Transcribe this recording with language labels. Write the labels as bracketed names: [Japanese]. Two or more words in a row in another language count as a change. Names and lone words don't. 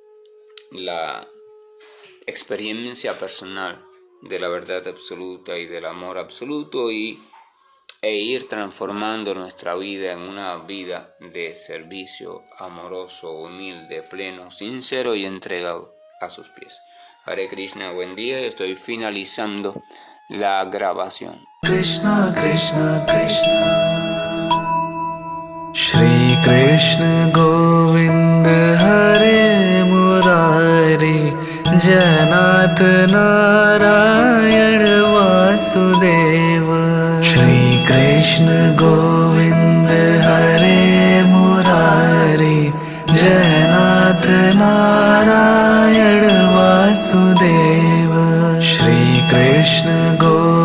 [Spanish] la experiencia personal de la verdad absoluta y del amor absoluto e ir transformando nuestra vida en una vida de servicio amoroso, humilde, pleno, sincero y entregado a sus pies. [Sanskrit] हरे कृष्ण, [Spanish] buen día, estoy finalizando la grabación. [Sanskrit] कृष्ण कृष्ण कृष्ण श्री कृष्ण गोविन्द हरे मुरारी जनत नारायण वासुदेव श्री कृष्ण गोविन्द हरे मुरारी जनत नारायण वासुदेव श्री कृष्ण गोविन्द